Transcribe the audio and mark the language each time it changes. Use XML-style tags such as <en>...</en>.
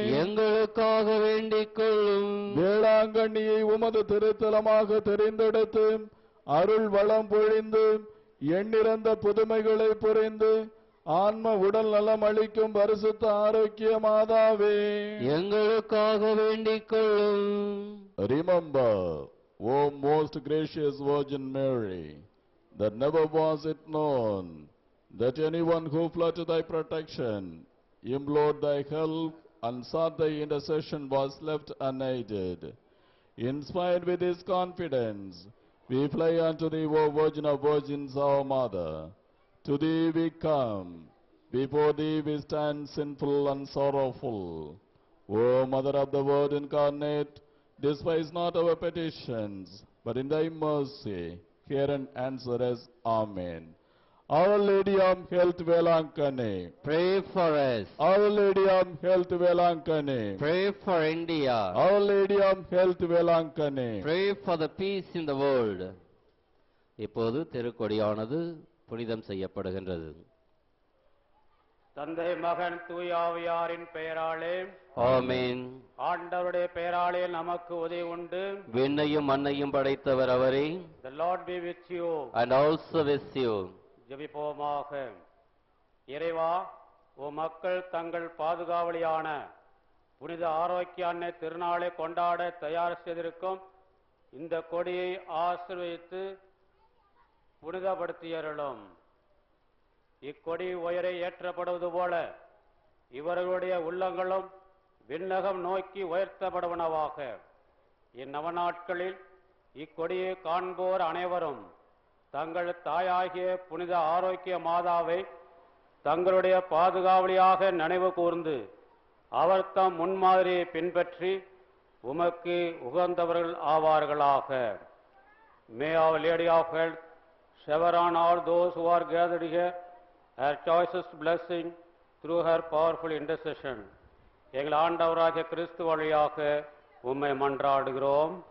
<ta>எங்களுக்காக வேண்டிக் கொள்ளும். வேளாங்கண்ணியை உமது திருத்தலமாக தெரிந்தெடுத்து அருள் வளம் பொழிந்து எண்ணிறந்த புதுமைகளை புரிந்து ஆன்ம உடல் நலம் அளிக்கும் பரிசுத்த ஆரோக்கிய மாதாவே, எங்களுக்காக வேண்டிக் கொள்ளும்.</ta> <en>Remember, O most gracious Virgin Mary, that never was it known that anyone who fled to thy protection, implored thy help, and sought thy intercession was left unaided. Inspired with this confidence, we fly unto thee, O Virgin of Virgins, our Mother. To thee we come, before thee we stand sinful and sorrowful. O Mother of the Word incarnate, despise not our petitions, but in thy mercy hear and answer us. Amen. Our Lady of Health, Velankane. Pray for us. Our Lady of Health, Velankane. Pray for India. Our Lady of Health, Velankane. Pray for the peace in the world.</en> <ta>இப்போது திருக்கொடியானது புனிதம் செய்யப்படுகின்றது. தந்தை மகன் தூயாவியாரின் பெயராலே ஆமென். ஆண்டவருடைய பெயராலே நமக்கு உதவி உண்டு. விண்ணையும் மண்ணையும் படைத்தவர் அவரே.</ta> <en>The Lord be with you. And also with you.</en> <ta>ஜெபிப்போமாக. இறைவா, மக்கள் தங்கள் பாதுகாவலியான புனித ஆரோக்கிய அன்னை திருநாளை கொண்டாட தயார் செய்திருக்கும் இந்த கொடியை ஆசீர்வதித்து புனிதப்படுத்தியருளும். இக்கொடி உயரை ஏற்றப்படுவது போல இவர்களுடைய உள்ளங்களும் விண்ணகம் நோக்கி உயர்த்தப்படுவனவாக. இந்நவநாட்களில் இக்கொடியை காண்போர் அனைவரும் தங்கள் தாயாகிய புனித ஆரோக்கிய மாதாவை தங்களுடைய பாதுகாவலியாக நினைவு கூர்ந்து அவர் தம் முன்மாதிரியை பின்பற்றி உமக்கு உகந்தவர்கள் ஆவார்களாக.</ta> <en>May our Lady of Health shower on all those who are gathered here her choicest blessing through her powerful intercession.</en> <ta>எங்கள் ஆண்டவராகிய கிறிஸ்து வழியாக உம்மை மன்றாடுகிறோம்.</ta>